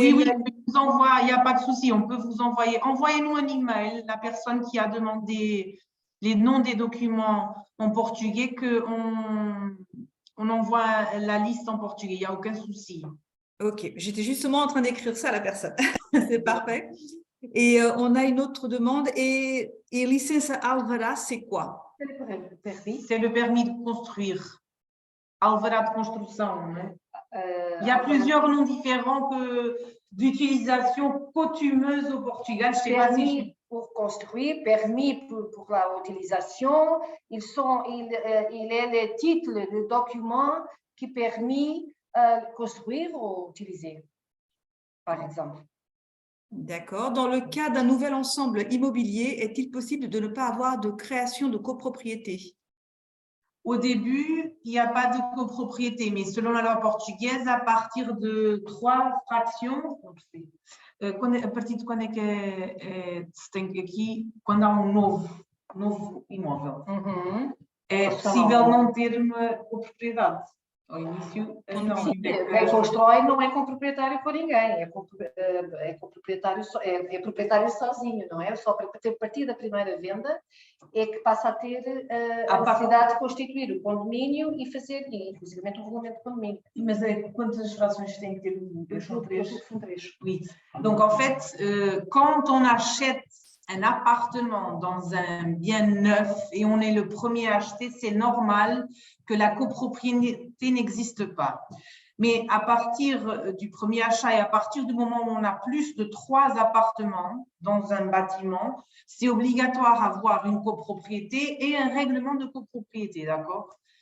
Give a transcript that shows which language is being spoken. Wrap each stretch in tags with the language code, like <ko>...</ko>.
<fr>Oui, il n'y a pas de souci, on peut vous envoyer. Envoyez-nous un email, la personne qui a demandé les noms des documents en portugais, qu'on envoie la liste en portugais, il n'y a aucun souci. Ok, j'étais justement en train d'écrire ça à la personne. C'est parfait. Et on a une autre demande. Et licença alvará, c'est quoi? C'est le permis de construire.</fr> <pt>Alvará de construção, né?</pt> <fr>Il y a plusieurs noms différents d'utilisation coutumeuse au Portugal. Je sais pas Permis pour construire, permis pour la utilisation, il est le titre, le document qui permet de construire ou utiliser, par exemple. D'accord. Dans le cas d'un nouvel ensemble immobilier, est-il possible de ne pas avoir de création de copropriété? Au début, il n'y a pas de copropriété, mais selon la loi portugaise, à partir de 3 fractions,</fr> <pt>a partir de quando é que se tem aqui, quando há novo imóvel, é possível não ter uma copropriedade. Ao início, não. Sim, quem constrói não é coproprietário por ninguém, é proprietário sozinho, não é? Só para ter partido da primeira venda é que passa a ter a necessidade de constituir o condomínio e fazer, inclusive, o regulamento do condomínio. Mas quantas frações tem que ter? São 3.</pt> <fr>Oui. Donc, en fait, quand on achète un appartement dans un bien neuf et on est le premier à acheter, c'est normal que la copropriété n'existe pas. Mais à partir du premier achat et à partir du moment où on a plus de 3 appartements dans un bâtiment, c'est obligatoire d'avoir une copropriété et un règlement de copropriété, d'accord?</fr>